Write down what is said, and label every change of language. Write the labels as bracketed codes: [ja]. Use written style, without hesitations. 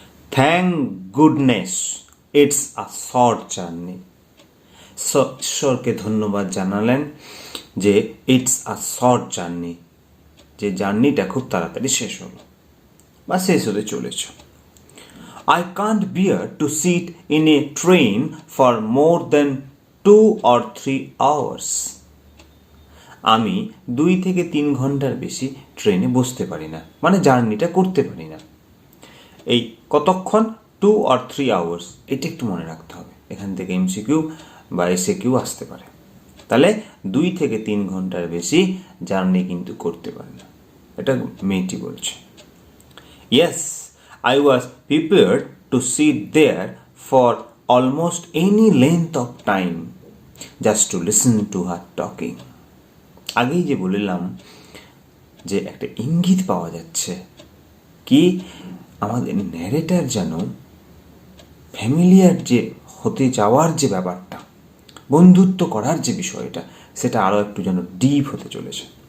[en] Thank goodness it's a short journey. [bn] ঈশ্বরকে ধন্যবাদ জানালেন যে [en] it's a short journey, [bn] যে জার্নিটা খুব তাড়াতাড়ি শেষ হলো বা শেষ হতে চলেছ। [en] I can't bear to sit in a train for more than 2 or 3 hours. [bn] আমি 2 থেকে 3 ঘন্টার বেশি ট্রেনে বসতে পারি না, মানে জার্নিটা করতে পারি না। এই কতক্ষণ? [en] 2 or 3 hours, [bn] এটা একটু মনে রাখতে হবে। এখান থেকে এমসিকিউ বা এসএকিউ আসতে পারে। তাহলে 2 থেকে 3 ঘন্টার বেশি জার্নি কিন্তু করতে পারি না, এটা মেয়েটি বলছে। [en] Yes, I was prepared to sit there for almost any length of time just to listen to her talking. [bn] আগেই যে বললাম যে একটা ইঙ্গিত পাওয়া যাচ্ছে, কি আমাদের ন্যারেটার যেন ফ্যামিলিয়ার যে হতে যাওয়ার যে ব্যাপারটা, বন্ধুত্ব করার যে বিষয়টা, সেটা আরও একটু যেন ডিপ হতে চলেছে।